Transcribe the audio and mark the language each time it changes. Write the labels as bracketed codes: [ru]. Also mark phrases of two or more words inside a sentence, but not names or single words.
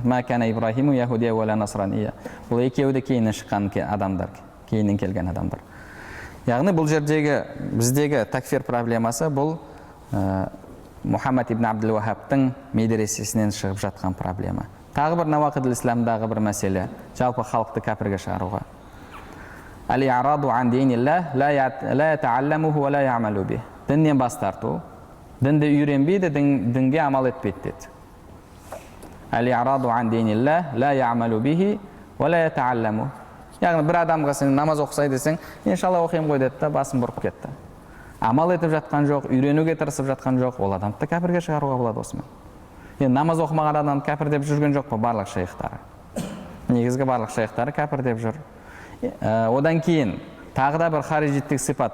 [ar] ما كان إبراهيم يهوديا ولا نصرانيا. [kk] Бұл екеуі де кейіннен шыққан адамдар, кейіннен келген адамдар. Яғни бұл жердегі біздегі такфир проблемасы бұл Мұхаммад ибн Абдул Вахабтың медресесінен шығып жатқан проблема. Тағы бір навақидул исламдағы бір мәселе, жалпы халықты кәпірге шығаруға. [ar] الإعراض عن دين الله لا يتعلمه ولا يعمل به. [kk] Діннен бас тарту, дінді үйренбейді, дінге амал етпейді деді. [ar] الإعراض عن دين الله لا يعمل به ولا يتعلمه. [kk] Яғни бір адамға сен намаз оқысай десең, иншалла оқимын ғой деді, басын бұрып кетті. Амал етіп жатқан жоқ, үйренуге тырысып жатқан жоқ, ол адамды кәпірге шығаруға болады осымен. Енді намаз оқымаған адамды кәпір деп жүрген жоқ па барлық шейхтары? Негізгі барлық шейхтары кәпір деп жүр. Одан кейін тағы да бір харижиттік сипат.